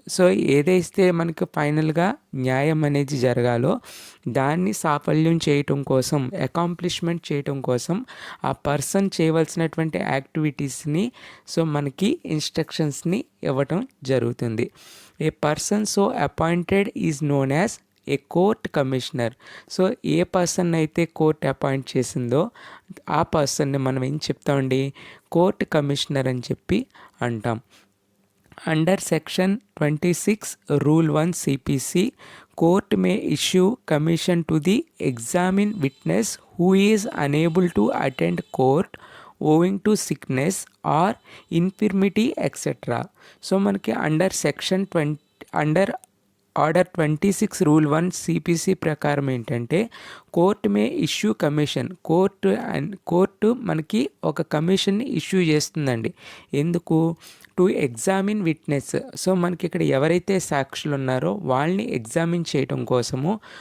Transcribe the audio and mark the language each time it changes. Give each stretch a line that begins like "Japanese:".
Telugu: So ఏదైతే మనకు ఫైనల్గా న్యాయం అనేది జరగాలో దాన్ని సాఫల్యం చేయటం కోసం, అకాంప్లిష్మెంట్ చేయటం కోసం ఆ పర్సన్ చేయవలసినటువంటి యాక్టివిటీస్ని సో మనకి ఇన్స్ట్రక్షన్స్ని ఇవ్వటం జరుగుతుంది.
English: A person so appointed is known as a court commissioner.
Telugu: So ఏ person అయితే కోర్ట్ అపాయింట్ చేసిందో ఆ పర్సన్ని మనం ఏం చెప్తామండి? కోర్ట్ కమిషనర్ అని చెప్పి అంటాం.
English: Under section 26 rule 1 CPC, court may issue commission to the examine witness who is unable to attend court owing to sickness or infirmity etc.
Telugu: So మనకి under section 20 order 26 rule 1 CPC ప్రకారం ఏంటంటే
English: Court may issue commission.
Telugu: Court మనకి ఒక కమిషన్ని issue చేస్తుందండి. ఎందుకు?
English: To examine witness.
Telugu: So మనకి ఇక్కడ ఎవరైతే సాక్షులు ఉన్నారో వాళ్ళని ఎగ్జామిన్ చేయడం కోసము.